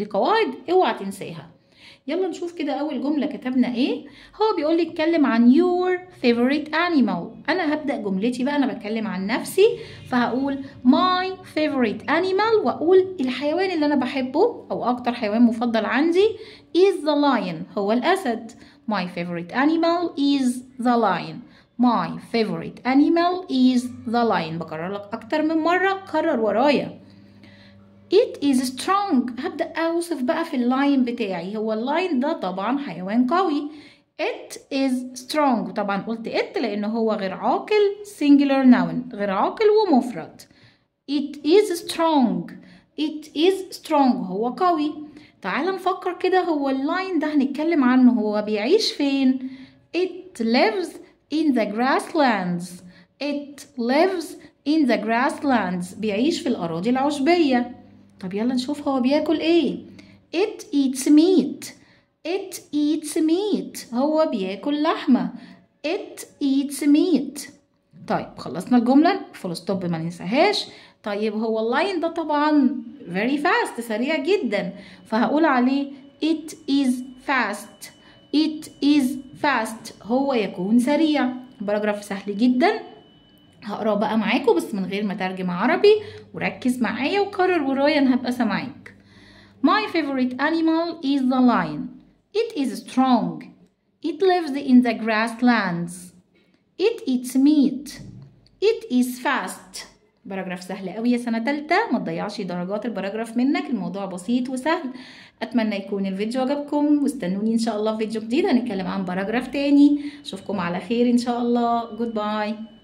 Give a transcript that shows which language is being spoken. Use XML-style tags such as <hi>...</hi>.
<ar>دي قواعد اوعى تنساها. يلا نشوف كده أول جملة كتبنا إيه. هو بيقول لي اتكلم عن</ar> <en>your favorite animal.</en> <ar>أنا هبدأ جملتي بقى، أنا بتكلم عن نفسي، فهقول</ar> <en>my favorite animal،</en> <ar>وأقول الحيوان اللي أنا بحبه أو أكتر حيوان مفضل عندي</ar> <en>is the lion،</en> <ar>هو الأسد.</ar> <en>my favorite animal is the lion. my favorite animal is the lion.</en> <ar>بكرر لك أكتر من مرة، كرر ورايا.</ar> <en>It is strong.</en> <ar>هبدأ أوصف بقى في اللاين بتاعي. هو اللاين ده طبعا حيوان قوي.</ar> <en>It is strong.</en> <ar>طبعا قلت it لأنه هو غير عاقل، singular noun، غير عاقل ومفرد.</ar> <en>It is strong. It is strong.</en> <ar>هو قوي. تعال نفكر كده، هو اللاين ده هنتكلم عنه هو بيعيش فين؟</ar> <en>It lives in the grasslands. It lives in the grasslands.</en> <ar>بيعيش في الأراضي العشبية. طب يلا نشوف هو بياكل ايه.</ar> <en>It eats meat. It eats meat.</en> <ar>هو بياكل لحمة.</ar> <en>It eats meat.</en> <ar>طيب خلصنا الجملة، فول ستوب ما ننساهاش. طيب هو اللاين ده طبعا</ar> <en>very fast،</en> <ar>سريع جدا، فهقول عليه</ar> <en>it is fast. It is fast.</en> <ar>هو يكون سريع. باراجراف سهل جدا، هقراه بقى معاكم بس من غير ما ترجم عربي، وركز معايا وكرر ورايا، انا هبقى سامعاك.</ar> <en>My favorite animal is the lion. It is strong. It lives in the grasslands. It eats meat. It is fast.</en> <ar>باراجراف سهل قوي يا سنة تالتة، ما تضيعش درجات الباراجراف منك، الموضوع بسيط وسهل. اتمنى يكون الفيديو عجبكم، واستنوني ان شاء الله في فيديو جديد هنتكلم عن باراجراف تاني. اشوفكم على خير ان شاء الله. جود باي.</ar>